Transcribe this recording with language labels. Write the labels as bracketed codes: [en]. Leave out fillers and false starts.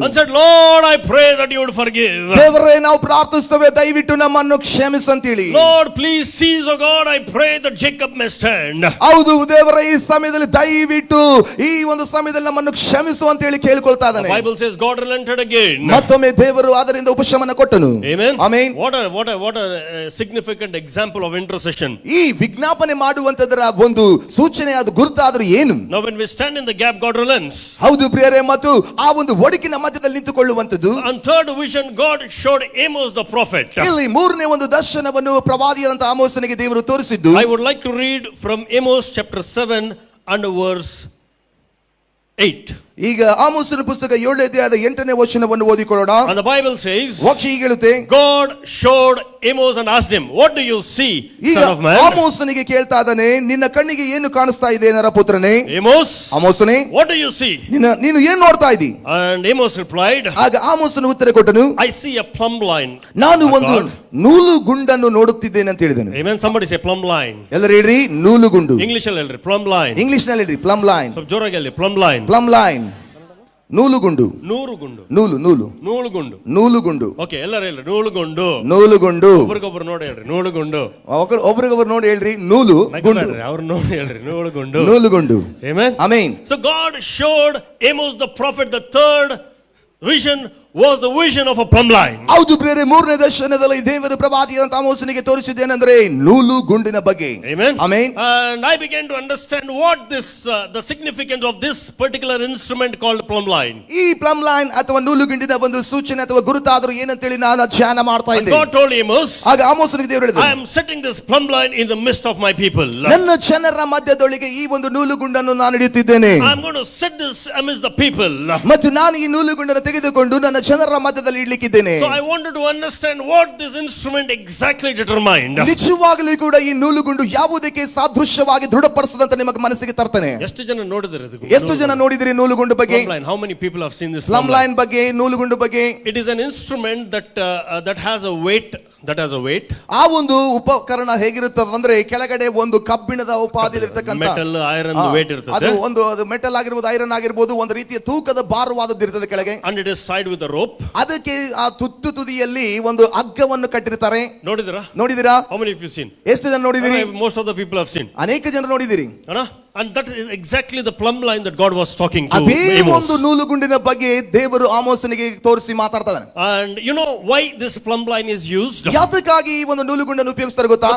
[en] And said, Lord, I pray that you would forgive. [kn] ದೇವರೇ, ನಾವು ಪ್ರಾರ್ಥಿಸ್ತೇವೆ, ದಯವಿಟ್ಟು ನಮ್ಮನ್ನು ಕ್ಷಮಿಸು ಅಂತೇಳಿ. [en] Lord, please cease, O God, I pray that Jacob may stand. [kn] ಹೌದು ದೇವರೇ, ಈ ಸಮಯದಲ್ಲಿ ದಯವಿಟ್ಟು ಈ ಒಂದು ಸಮಯದಲ್ಲಿ ನಮ್ಮನ್ನು ಕ್ಷಮಿಸು ಅಂತೇಳಿ ಕೇಳಿಕೊಳ್ತಾ [en] The [kn] ಇದ್ದಾನೆ. [en] Bible says God relented again. [kn] ಮತ್ತೊಮ್ಮೆ ದೇವರು ಅದರಿಂದ ಉಪಶಮನ ಕೊಟ್ಟನು. [en] Amen. [kn] Amen. [en] What a significant example of intercession. [kn] ಈ ವಿಜ್ಞಾಪನೆ ಮಾಡುವಂತದರ ಒಂದು ಸೂಚನೆ, ಅದು ಗುರುತಾದ್ರೂ ಏನು? [en] Now when we stand in the gap, God relents. [kn] ಹೌದು ಪ್ರಿಯರೇ, ಮತ್ತು ಆ ಒಂದು ಒಡಕಿನ ಮಧ್ಯದಲ್ಲಿ ನಿಂತುಕೊಳ್ಳುವಂತದ್ದು. [en] And third vision, God showed Amos the prophet. [kn] ಇಲ್ಲಿ ಮೂರನೇ ಒಂದು ದರ್ಶನವನ್ನು ಪ್ರವಾದಿಯಾದಂತ ಆಮೋಸನಿಗೆ ದೇವರು ತೋರಿಸಿದ್ದು. [en] I would like to read from Amos chapter 7 and verse 8. [kn] ಈಗ ಆಮೋಸನ ಪುಸ್ತಕ 7ನೇ ಅಧ್ಯಾಯದ 8ನೇ ವಚನವನ್ನು ಓದಿಕೊಳ್ಳೋಣ. [en] And the Bible says, [kn] ವಾಕ್ಯ ಹೀಗೆ ಹೇಳುತ್ತೆ, [en] God showed Amos and asked him, what do you see, [kn] ಈಗ [en] son of man? [kn] ಆಮೋಸನಿಗೆ ಕೇಳ್ತಾ ಇದ್ದಾನೆ, ನಿನ್ನ ಕಣ್ಣಿಗೆ ಏನು ಕಾಣಿಸ್ತಾ ಇದೆ ನರಪುತ್ರನೇ? [en] Amos, [kn] ಆಮೋಸನೇ, [en] what do you see? [kn] ನೀನು ಏನು ನೋಡ್ತಾ ಇದ್ದಿ? [en] And Amos replied, [kn] ಆಗ ಆಮೋಸನು ಉತ್ತರ ಕೊಟ್ಟನು, [en] I see a plumb line. [kn] ನಾನು [en] My [kn] ಒಂದು [en] God. [kn] ನೂಲು ಗುಂಡನ್ನು ನೋಡುತ್ತಿದ್ದೇನೆ ಅಂತ ಹೇಳಿದನು. [en] Amen. Somebody say plumb line. [kn] ಎಲ್ಲರೂ ಹೇಳ್ರಿ ನೂಲು ಗುಂಡು. English ಅಲ್ಲಿ ಹೇಳ್ರಿ plumb line. ಇಂಗ್ಲಿಷ್ ನಲ್ಲಿ ಹೇಳ್ರಿ ಪ್ಲಮ್ ಲೈನ್. ಸ್ವಲ್ಪ ಜೋರಾಗಿ ಹೇಳಿ plumb line. Plum line, ನೂಲುಗುಂಡು. ನೂರುಗುಂಡು. ನೂಲು ನೂಲು ನೂಳುಗುಂಡು. ನೂಲುಗುಂಡು. ಓಕೆ, ಎಲ್ಲರೂ ಹೇಳ್ರಿ ನೂಳುಗುಂಡು. ನೂಲುಗುಂಡು. ಒಬ್ರಿಗೊಬ್ರು ನೋಡಿ ಹೇಳ್ರಿ ನೂಳುಗುಂಡು. ಒಬ್ರಿಗೊಬ್ರು ನೋಡಿ ಹೇಳ್ರಿ ನೂಲು ಗುಂಡು. ಅವ್ರು ನೋಡಿ ಹೇಳ್ರಿ ನೂಳುಗುಂಡು. ನೂಲುಗುಂಡು. Amen. Amen. So God showed Amos the prophet the third vision was the vision of a plumb line. ಹೌದು ಪ್ರಿಯರೇ, ಮೂರನೇ ದರ್ಶನದಲ್ಲಿ ದೇವರ ಪ್ರವಾದಿಯಾದಂತ ಆಮೋಸನಿಗೆ ತೋರಿಸಿದ್ದೇನೆಂದರೆ ನೂಲು ಗುಂಡಿನ ಬಗ್ಗೆ. Amen. Amen. And I began to understand what this the significance of this particular instrument called plumb line. ಈ plum line ಅಥವಾ ನೂಲು ಗುಂಡಿನ ಒಂದು ಸೂಚನೆ ಅಥವಾ ಗುರುತಾದರೂ ಏನಂತೇಳಿ ನಾನು ಧ್ಯಾನ ಮಾಡ್ತಾ And ಇದ್ದೆ. God told Amos, ಆಗ ಆಮೋಸನಿಗೆ ದೇವರು ಹೇಳಿದರು, I am setting this plumb line in the midst of my people. ನನ್ನ ಜನರ ಮಧ್ಯದೊಳಗೆ ಈ ಒಂದು ನೂಲು ಗುಂಡನ್ನು ನಾನು ಹಿಡಿಯುತ್ತಿದ್ದೇನೆ. I am going to set this amidst the people. ಮತ್ತು ನಾನು ಈ ನೂಲು ಗುಂಡನ್ನು ತೆಗೆದುಕೊಂಡು ನನ್ನ ಜನರ ಮಧ್ಯದಲ್ಲಿ ಇಡ್ಲಿಕ್ಕಿದ್ದೇನೆ. So I wanted to understand what this instrument exactly determined. ನಿಜವಾಗಲೂ ಕೂಡ ಈ ನೂಲುಗುಂಡು ಯಾವುದಕ್ಕೆ ಸಾದೃಶ್ಯವಾಗಿ ದೃಢಪಡಿಸದಂತ ನಿಮಗೆ ಮನಸ್ಸಿಗೆ ತರ್ತಾನೆ. ಎಷ್ಟು ಜನ ನೋಡಿದರೆ ಎಷ್ಟು ಜನ ನೋಡಿದಿರಿ ನೂಲುಗುಂಡು ಬಗ್ಗೆ? [en] plumb line? How many people have seen this [kn] plum line ಬಗ್ಗೆ, ನೂಲುಗುಂಡು ಬಗ್ಗೆ? [en] It is an instrument that has a weight. [kn] ಆ ಒಂದು ಉಪಕರಣ ಹೇಗಿರುತ್ತದೆ ಅಂದ್ರೆ ಕೆಳಗಡೆ ಒಂದು ಕಬ್ಬಿಣದ ಉಪಾದಿರ್ತಕ್ಕಂಥ [en] Metal iron weight ಇರ್ತದೆ. [kn] ಅದು ಒಂದು ಮೆಟಲ್ ಆಗಿರ್ಬೋದು, ಐರನ್ ಆಗಿರ್ಬೋದು, ಒಂದು ರೀತಿಯ ತೂಕದ ಭಾರವಾದದ್ದು ಇರ್ತದೆ ಕೆಳಗೆ. [en] And it is tied with a the rope. [kn] ಅದಕ್ಕೆ ಆ ತುತ್ತು ತುದಿಯಲ್ಲಿ ಒಂದು ಹಗ್ಗವನ್ನು ಕಟ್ಟಿರ್ತಾರೆ. ನೋಡಿದಿರಾ? [en] How many of you seen? [kn] ಎಷ್ಟು ಜನ ನೋಡಿದಿರಿ? [en] Most of the people have seen. [kn] ಅನೇಕ ಜನರು ನೋಡಿದಿರಿ. [en] And that is exactly the plumb line that God was talking to [kn] ಅದೇ [en] Amos. [kn] ಒಂದು ನೂಲುಗುಂಡಿನ ಬಗ್ಗೆ ದೇವರು ಆಮೋಸನಿಗೆ ತೋರಿಸಿ ಮಾತಾಡ್ತಾನೆ. [en] And you know why this plumb line is used? [kn] ಯಾತಕ್ಕಾಗಿ ಈ ಒಂದು ನೂಲುಗುಂಡನ್ನು ಉಪಯೋಗಿಸ್ತಾರೆ ಗೊತ್ತಾ?